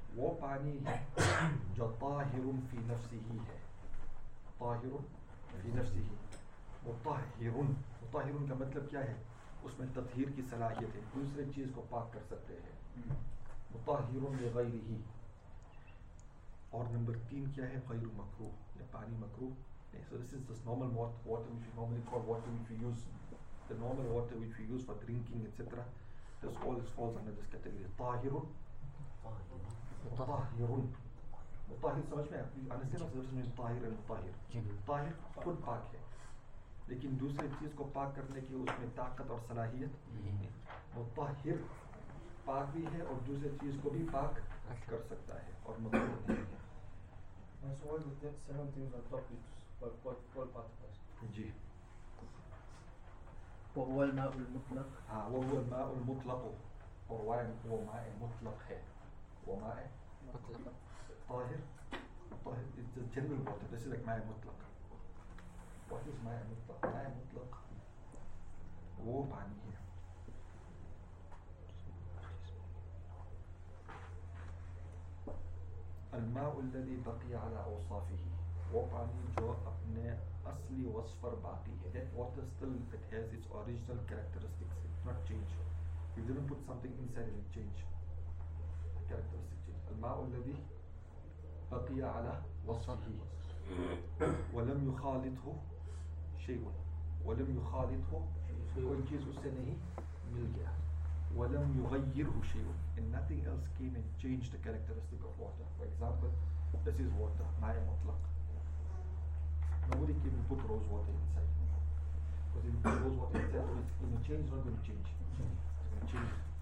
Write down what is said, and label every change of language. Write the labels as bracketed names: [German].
[Urdu] وہ پانی ہے جو طاہر فی نفسه ہے، طاہر فی نفسه، مطہر، مطہر کا مطلب کیا ہے؟ اس میں تطہیر کی صلاحیت ہے، دوسرے چیز کو پاک کر سکتے ہیں، مطہر لغیرہ. اور نمبر تین کیا ہے؟ غیر مکروہ، یا پانی مکروہ. [English] So this is just normal water which we normally call water which we use, the normal water which we use for drinking etc. This all is falls under this category. [Arabic] طاہر، طاہر، مطہر، مطہر. [Urdu] سمجھ میں ہے؟ [English] understand [Urdu] Tahir اور مطہر. طاہر خود پاک ہے، لیکن دوسرے چیز کو پاک کرنے کی اس میں طاقت اور صلاحیت مطہر پاک بھی ہے اور دوسرے چیز کو بھی پاک کر سکتا ہے اور مطہر نہیں ہے. [English] So what is that seven things on top for part of us? [Urdu] جی. [Arabic] وهو الماء المطلق. وهو الماء المطلق. [Urdu] اور وائن [Arabic] هو ماء مطلق ہے. هو ماء طاہر. [English] طاہر is the general water. This is like ماء مطلق. What is ماء مطلق؟ ماء مطلق هو [Urdu] پانی ہے. [Arabic] الماء الذي بقي على اوصافه. [Urdu] وہ پانی جو اپنے اصلی وصف پر باقی ہے. [English] That water still it has its original characteristics. It's not change. You didn't put something inside and change. The characteristic change. [Arabic] الماء الذي بقي على وصفه ولم يخالطه شيء. ولم يخالطه [Urdu] کوئی چیز اس سے نہیں مل گیا. [Arabic] ولم يغيره شيء. [English] And nothing else came and changed the characteristic of water. For example, this is water. [Arabic] ماء مطلق. [English] Nobody can put rose water inside. Because if you put rose water inside, it's going to change, it's not going to change. It's going to change.